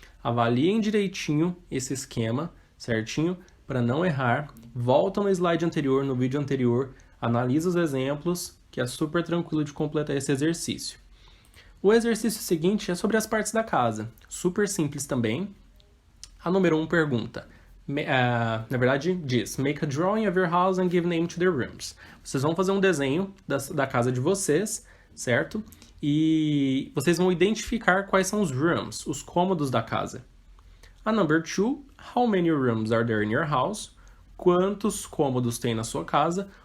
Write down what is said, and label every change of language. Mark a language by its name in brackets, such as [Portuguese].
[Portuguese] Avaliem direitinho esse esquema, certinho? Para não errar. Volta no slide anterior, no vídeo anterior, analisa os exemplos, que é super tranquilo de completar esse exercício. O exercício seguinte é sobre as partes da casa. Super simples também. A número 1 pergunta. Na verdade, diz: [English] make a drawing of your house and give name to the rooms. [Portuguese] Vocês vão fazer um desenho da casa de vocês, certo? E vocês vão identificar quais são os rooms, os cômodos da casa. [English] A number 2, how many rooms are there in your house? [Portuguese] Quantos cômodos tem na sua casa?